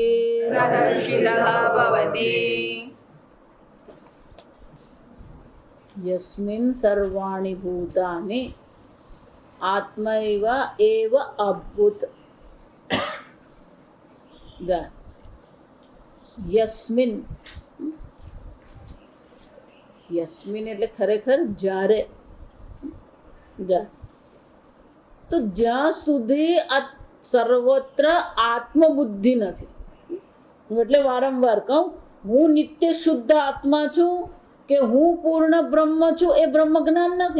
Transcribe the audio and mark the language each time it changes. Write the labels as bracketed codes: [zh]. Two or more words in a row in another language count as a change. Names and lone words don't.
[sa] यस्मिन् सर्वाणि भूतानि आत्मैव एव अभूत। यस्मिन् यस्मिन् [gu] એટલે ખરેખર જ્યારે તો જ્યાં સુધી આ સર્વત્ર આત્મબુદ્ધિ નથી, એટલે વારંવાર કહું હું નિત્ય શુદ્ધ આત્મા છું કે હું પૂર્ણ બ્રહ્મ છું એ બ્રહ્મ જ્ઞાન નથી.